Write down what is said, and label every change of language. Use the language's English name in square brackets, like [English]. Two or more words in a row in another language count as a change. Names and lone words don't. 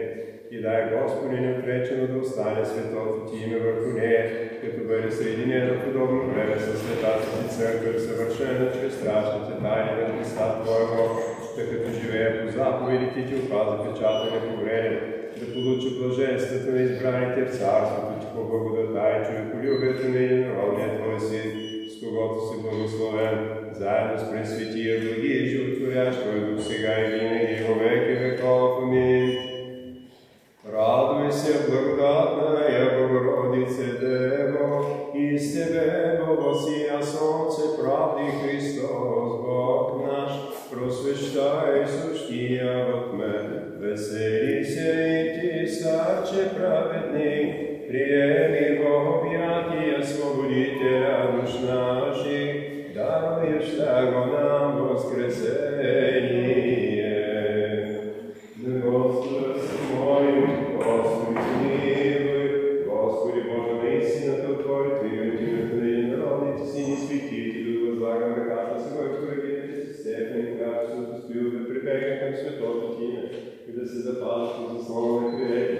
[Bulgarian] И дай, Господи, неотречено да остане светото Ти име върху нея, като бъде съединено в подобно време с светата Ти църква, съвършена чрез страшните тайни на Христа Твоего, да като живее по заповедите Ти опази печата неповреден, да получи блаженството на избраните в царството Ти по благодата и човеколюбието на единородния Твой Син, с когото си благословен, заедно с Пресветия, благия и животворящ Твой Дух сега и винаги и [Church Slavic] во веки веков. [Bulgarian] Амин. [Church Slavic] Радуй се, благодатная Богородице Дево, и с Тебе благосия Солнце правди Христос, Бог наш, просвещай сущия в мен. Весели се и Ти, старче праведник, приеми во обятия свободителя душ наших, даруеш го нам воскресение. [Bulgarian] Господа се молим, Господи помилуй, Господи Боже, наистина от Твоето име, в името на единородните Сини светители, да възлагам ръката си върху рабините си степени, когато се достоил да прибегне към светото Ти име и да се запазят от заслона на крилете.